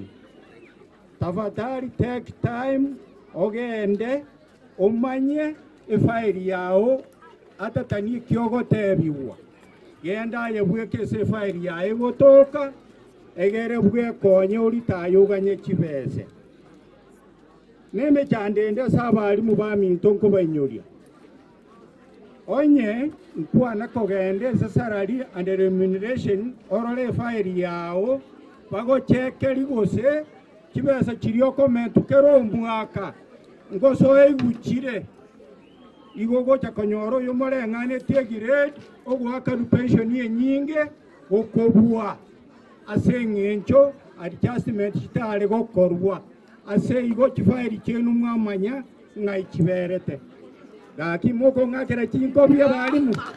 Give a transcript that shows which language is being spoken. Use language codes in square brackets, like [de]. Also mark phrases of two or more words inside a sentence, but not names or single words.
[guz] Tafadhali [en] take time [guz] ogende umanye ifaili yao atatani kyogotebiwa genda yebweke se faili yae gotoka egere bwe konye uritayo uganye kibese neme chandende sabali mubami ntonko banyoria onye nkwana kogende [en] salary and remuneration [guz] orole faili yao bago chekeri gose kibese kiriyo comment kero mwaka ngoso eguchire igogo chakonyoro yomorengane tegirate ogwaka pension yenyinge okobua ase ng'encho adjustment kitale gokorwa ase igo kifairi chenu mwamanya ngai kiberete gaki moko ngakera chinko bya balimu